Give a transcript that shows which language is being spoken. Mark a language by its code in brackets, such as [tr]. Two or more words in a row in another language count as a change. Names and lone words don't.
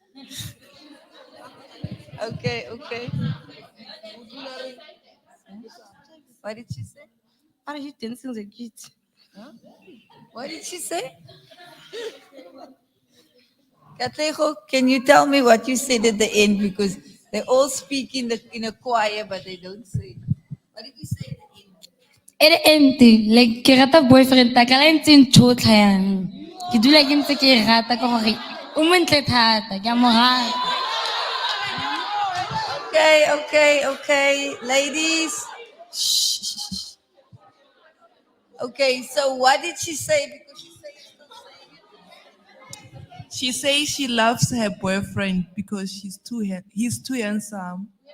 [en] Okay. What did she say? Are you dancing the kids? What did she say? Katlego, can you tell me what you said at the end? Because they all speak in a choir, but they don't say. What did you say at the end? [tn] E le ente like ke rata boyfriend ta ka la ntse ntšhotlha yang ke dula ke ntse ke e rata ka gore o montle thata ke a mo rata. [en] Okay. Ladies. Shh. Okay, so what did she say? Because she said She says she loves her boyfriend because he's too handsome.